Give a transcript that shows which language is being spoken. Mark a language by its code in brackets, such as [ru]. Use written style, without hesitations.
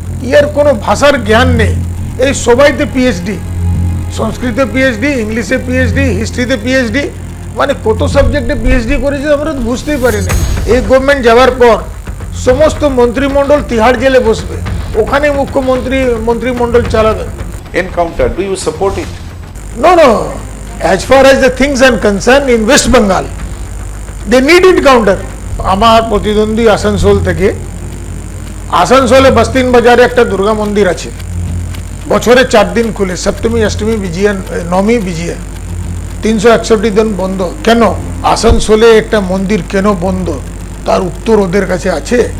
[bn] ইয়ার কোনো ভাষার জ্ঞান নেই। এই সবাইতে পিএইচডি, সংস্কৃতে পিএইচডি, ইংলিশে পিএইচডি, হিস্ট্রিতে পিএইচডি, মানে কত সাবজেক্টে পিএইচডি করেছে আমরা তো বুঝতেই পারি না। এই গভর্নমেন্ট যাওয়ার পর সমস্ত মন্ত্রিমণ্ডল তিহাড় জেলে বসবে, ওখানে মন্ত্রিমণ্ডল চালাবে। [en] Encounter, do you support it? No. As far as the things are concerned in West Bengal, they need encounter. [bn] আমার প্রতিদ্বন্দ্বী আসানসোল থেকে, আসানসোলে বস্তিন বাজারে একটা দুর্গা মন্দির আছে, বছরে 4 দিন খুলে, সপ্তমী, অষ্টমী, বিজয়া, নবমী, বিজয়া, 361 দিন বন্ধ। কেন আসানসোলে একটা মন্দির কেন বন্ধ, তার উত্তর ওদের কাছে আছে।